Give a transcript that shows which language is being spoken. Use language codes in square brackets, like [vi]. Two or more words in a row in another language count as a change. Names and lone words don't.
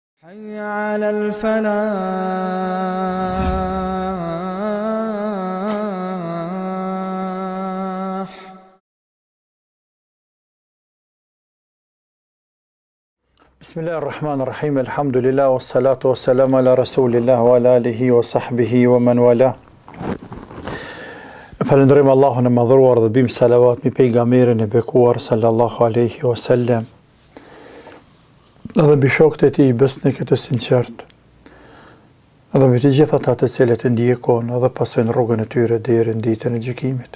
[ar] حي على الفلاح. بسم الله الرحمن الرحيم. الحمد لله والصلاة والسلام على رسول الله وعلى آله وصحبه ومن والاه. [sq] Falënderojmë Allahun e madhruar dhe bim salavat mbi pejgamberin e bekuar [ar] صلى الله عليه وسلم. [sq] Dhe mbi shokët e tij besnikët e sinqert. Dhe mbi të gjithë ata të cilët e ndjekon dhe pasojnë rrugën e tyre deri në ditën e gjykimit.